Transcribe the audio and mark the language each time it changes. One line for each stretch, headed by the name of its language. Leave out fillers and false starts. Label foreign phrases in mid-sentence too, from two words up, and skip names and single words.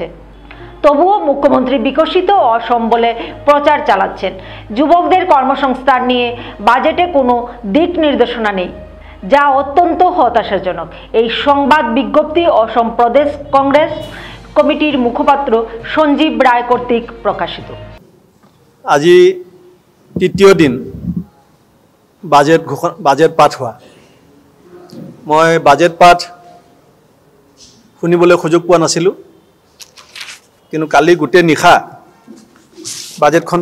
Bangla: তবুও মুখ্যমন্ত্রী বিকশিত অসম বলে প্রচার চালাচ্ছেন। যুবকদের কর্মসংস্থান নিয়ে বাজেটে কোনো দিক নির্দেশনা নেই, যা অত্যন্ত হতাশাজনক। এই সংবাদ বিজ্ঞপ্তি অসম প্রদেশ কংগ্রেস কমিটির মুখপাত্র সঞ্জীব রায় কর্তৃক প্রকাশিত।
Assamese: আজি তৃতীয় দিন বাজেট পাঠ হোৱা। মই বাজেট পাঠ শুনিবলৈ সুযোগ পোৱা নাছিলোঁ, কিন্তু কালি গোটেই নিশা বাজেটখন